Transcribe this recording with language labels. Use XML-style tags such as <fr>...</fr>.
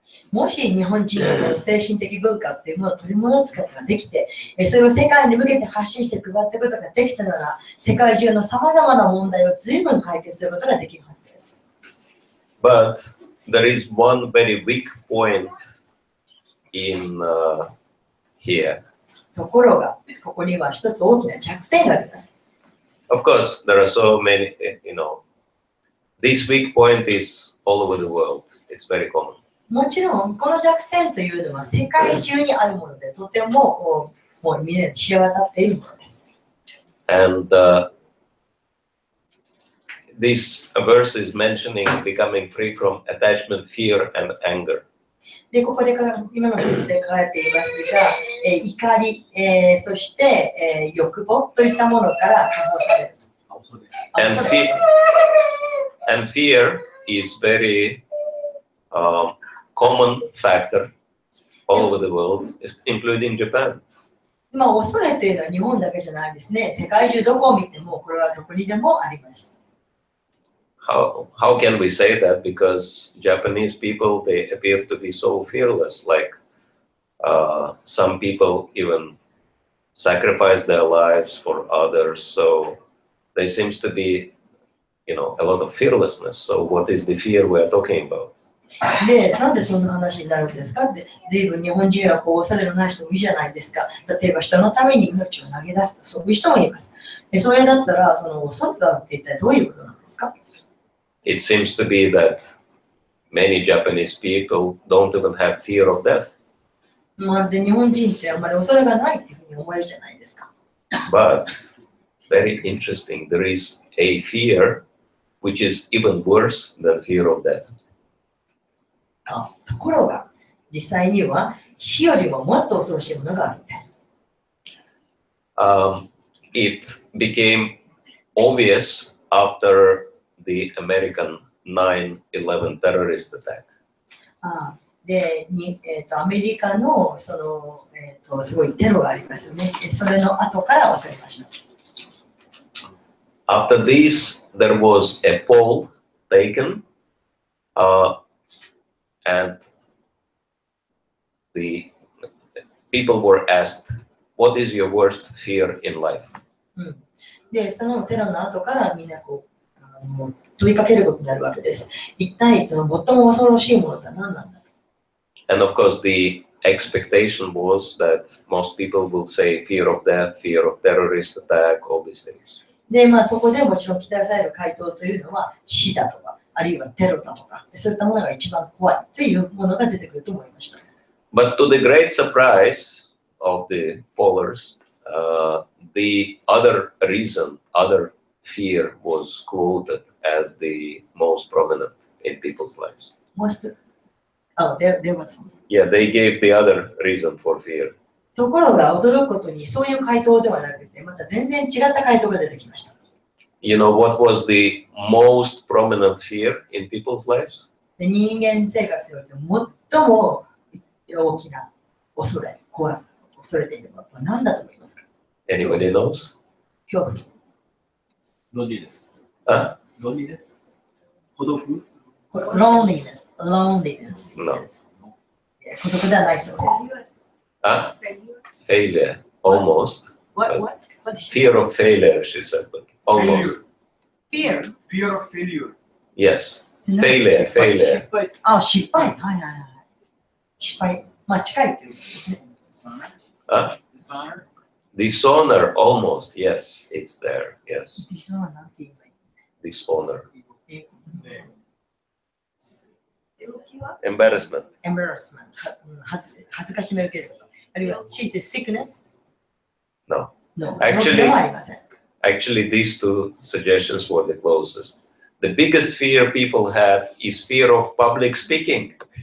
<ja>もし日本人の精神的文化というものを取り戻すことができて、それを世界に向けて発信して配っていくことができたなら、世界中のさまざまな問題を随分解決することができるはずです。</ja> <en>But there is one very weak point in here.</en> <ja>ところが、ここには一つ大きな弱点があります。</ja> <en>Of course, there are so many, this weak point is all over the world. It's very common.</en> <ja>もちろん、この弱点というのは世界中にあるもので、とてももうみんなに知れ渡っているものです。</ja> <en>And this verse is mentioning becoming free from attachment, fear, and anger.</en> <ja>で、ここで今の説で書かれていますが、怒り、そして、欲望といったものから解放される。</ja> <en>And fear is very common factor all over the world, including Japan.</en> <ja>恐れというのは日本だけじゃないですね。世界中どこを見ても、これはどこにでもあります。</ja> <en>How can we say that? Because Japanese people, they appear to be so fearless. Like some people even sacrifice their lives for others. So there seems to be, a lot of fearlessness. So what is the fear we are talking about?</en> <ja>で、なんでそんな話になるんですかって、随分日本人は恐れのない人もいいじゃないですか。例えば人のために命を投げ出すと、そういう人もいます。それだったら、その恐れがって一体どういうことなんですか？</ja> <en>It seems to be that many Japanese people don't even have fear of death.</en> <ja>まるで日本人ってあんまり恐れがないっていうふうに思えるじゃないですか。</ja> <en>But very interesting, there is a fear which is even worse than fear of death.</en> <ja>ところが、実際には死よりももっと恐ろしいものがあるんです。</ja> <en>It became obvious after the American 9/11 terrorist attack.</en> <ja>で、アメリカのすごいテロがありますよね。それの後から分かりました。</ja> <en>After this, there was a poll taken, and the people were asked, "What is your worst fear in life?"</en> <ja>で、そのテロの後からみんな問いかけることになるわけです。一体その最も恐ろしいものとは何なんだと。</ja> <en>And of course, the expectation was that most people will say fear of death, fear of terrorist attack, all these things.</en> <ja>で、そこでもちろん期待される回答というのは死だとか、あるいはテロだとか、そういったものが一番怖いというものが出てくると思いました。</ja> <en>But to the great surprise of the pollers, the other reason, other fear was quoted as the most prominent in people's lives. There was something. Yeah, they gave the other reason for fear.</en> <ja>ところが驚くことにそういう回答ではなくて、また全然違った回答が出てきました。</ja> <en>You know what was the most prominent fear in people's lives?</en> <ja>で、人間生活において最も大きな恐れていることは何だと思いますか？</ja> <en>Anybody knows?</en> <ja>恐怖。ロディです。</ja> <en>loneliness,</en> <ja>孤独。</ja> <en>loneliness, loneliness, it No. says.</en> <ja>孤独ではないそうです。</ja> <en>Huh? Failure. Almost. What is Fear of failure, she said, but almost. fear? Fear of failure. Yes. No. Failure, failure.</en> <ja>あ、失敗。はいはいはい。失敗。まあ近いということですね。</ja> <en>Huh? Dishonor. Dishonor, almost. Yes, it's there. Yes.</en> <ja>ディスオーナーって言えばい</ja> <en>Dishonor.</en> <ja>い。</ja> <en>Embarrassment. embarrassment</en> <ja>恥ずかしめるけれど。あるいは</ja> <en>she says sickness? No. No. Actually-</en> <ja>病気でもありません。</ja> <en>Actually, these two suggestions were the closest. The biggest fear people had is fear of public speaking.</en>